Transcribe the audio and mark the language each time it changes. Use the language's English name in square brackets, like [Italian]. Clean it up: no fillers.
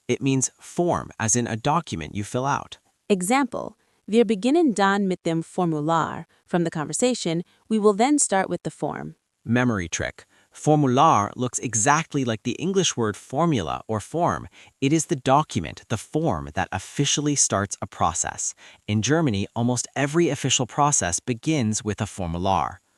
[English] It means form, as in a document you fill out. [German] Example: Wir beginnen dann mit dem Formular. [English] From the conversation, we will then start with the form. Memory trick. Formular looks exactly like the English word formula or form. It is the document, the form, that officially starts a process. In Germany, almost every official process begins with a formular.